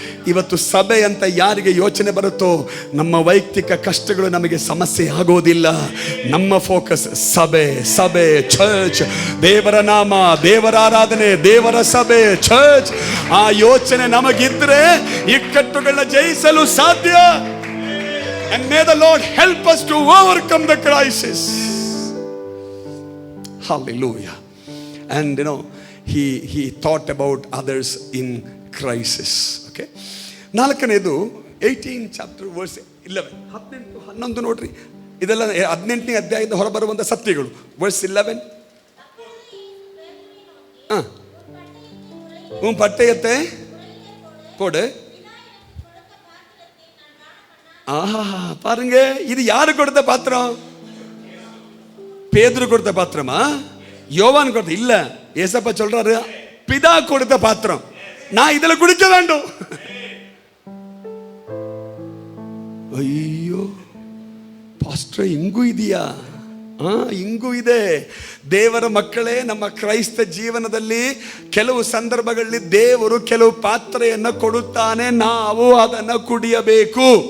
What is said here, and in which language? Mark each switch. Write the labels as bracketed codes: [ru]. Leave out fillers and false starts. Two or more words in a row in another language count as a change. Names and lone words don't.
[kn] ಇವತ್ತು ಸಭೆ ಅಂತ ಯಾರಿಗೆ ಯೋಚನೆ ಬರುತ್ತೋ ನಮ್ಮ ವೈಯಕ್ತಿಕ ಕಷ್ಟಗಳು ನಮಗೆ ಸಮಸ್ಯೆ ಆಗೋದಿಲ್ಲ. ನಮ್ಮ ಫೋಕಸ್ ಸಭೆ, ಸಭೆ, ಚರ್ಚ್, ದೇವರ ನಾಮ, ದೇವರ ಆರಾಧನೆ, ದೇವರ ಸಭೆ, ಚರ್ಚ್. ಆ ಯೋಚನೆ ನಮಗಿದ್ರೆ ಇಕ್ಕಟ್ಟುಗಳನ್ನ ಜಯಿಸಲು ಸಾಧ್ಯ. [en] And may the Lord help us to overcome the crisis. Hallelujah. And you know, he thought about others in crisis. [kn] Okay. ನಾಲ್ಕನೇದು 18 [en] chapter verse [kn] 11. 11 ನೋಡ್ರಿ. ಇದೆಲ್ಲ 18ನೇ ಅಧ್ಯಾಯದಿಂದ ಹೊರಬರುವಂತ ಸತ್ಯಗಳು. [ta] verse 11. பட்டயத்தை போடு. ஆஹா, பாருங்க, இது யாரு கொடுத்த பாத்திரம்? பேதுரு கொடுத்த பாத்திரமா? யோவான் கொடுத்த? இல்ல, ஏசப்பா சொல்றாரு பிதா கொடுத்த பாத்திரம். நான் இதுல குடிக்க வேண்டும். [kn] ಅಯ್ಯೋ ಪಾಸ್ಟರ್, ಹಿಂಗೂ ಇದೆಯಾ? ಹಿಂಗೂ ಇದೆ. ದೇವರ ಮಕ್ಕಳೇ, ನಮ್ಮ ಕ್ರೈಸ್ತ ಜೀವನದಲ್ಲಿ ಕೆಲವು ಸಂದರ್ಭಗಳಲ್ಲಿ ದೇವರು ಕೆಲವು ಪಾತ್ರೆಯನ್ನು ಕೊಡುತ್ತಾನೆ, ನಾವು ಅದನ್ನು ಕುಡಿಯಬೇಕು.